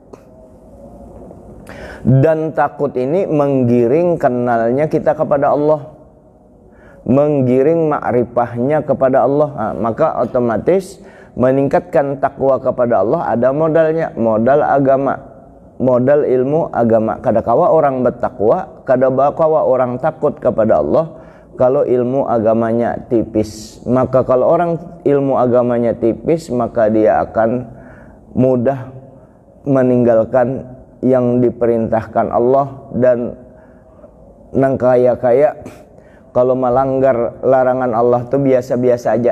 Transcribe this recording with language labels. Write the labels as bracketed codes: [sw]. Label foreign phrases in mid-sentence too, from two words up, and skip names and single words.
[id] Dan takut ini menggiring kenalnya kita kepada Allah, menggiring makrifahnya kepada Allah. Nah, maka otomatis meningkatkan takwa kepada Allah ada modalnya, modal agama, modal ilmu agama. [bjn] Kada kawa [id] orang bertakwa, [bjn] kada kawa [id] orang takut kepada Allah kalau ilmu agamanya tipis. Maka kalau orang ilmu agamanya tipis, maka dia akan mudah meninggalkan yang diperintahkan Allah dan [bjn] nang kaya [id] kalau melanggar larangan Allah tuh biasa-biasa aja.